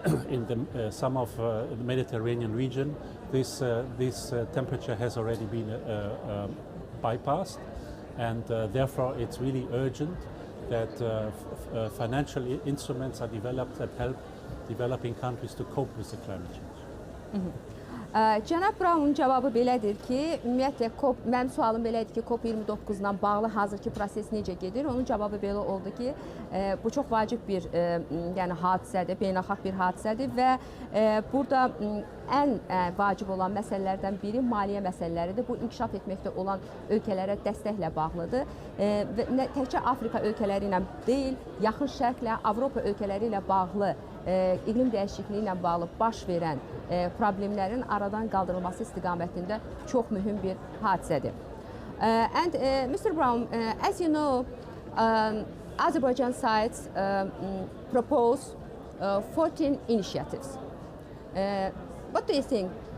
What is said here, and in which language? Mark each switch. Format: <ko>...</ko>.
<en>In some of the Mediterranean region, this temperature has already been bypassed, and therefore it's really urgent that financial instruments are developed that help developing countries to cope with the climate change.</en> <az>Cənab Brown'un cavabı belədir ki, ümumiyyətlə mənim sualım belədir ki, COP29-la bağlı hazırki proses necə gedir? Onun cavabı belə oldu ki, bu çox vacib bir yəni hadisədir, beynəlxalq bir hadisədir və burada ən vacib olan məsələlərdən biri maliyyə məsələləridir. Bu inkişaf etməkdə olan ölkələrə dəstəklə bağlıdır və təkcə Afrika ölkələri ilə deyil, yaxın şərqlə, Avropa ölkələri ilə bağlı iqlim dəyişikliyi ilə bağlı baş verən problemlərin aradan qaldırılması istiqamətində çox mühüm bir hadisədir.</az> <en>And Mr. Brown, as you know, Azerbaijan sites propose 14 initiatives. What do you think?</en>